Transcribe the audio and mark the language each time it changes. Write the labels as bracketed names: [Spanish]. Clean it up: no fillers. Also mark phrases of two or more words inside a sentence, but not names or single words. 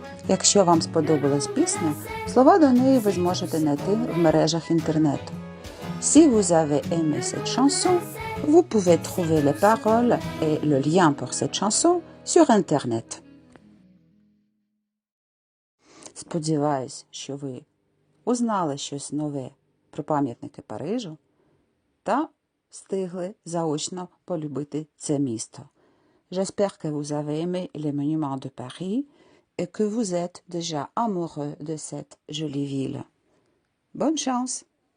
[Ukrainian] Якщо вам сподобалась пісня, слова до неї ви зможете знайти в мережах інтернету. [French] Si vous avez aimé cette chanson, vous pouvez trouver les paroles et le lien pour cette chanson sur Internet. [Ukrainian] Сподіваюсь, що ви узнали щось нове про пам'ятники Парижу та встигли заочно полюбити це місто. [French] J'espère que vous avez aimé les monuments de Paris et que vous êtes déjà amoureux de cette jolie ville. Bonne chance!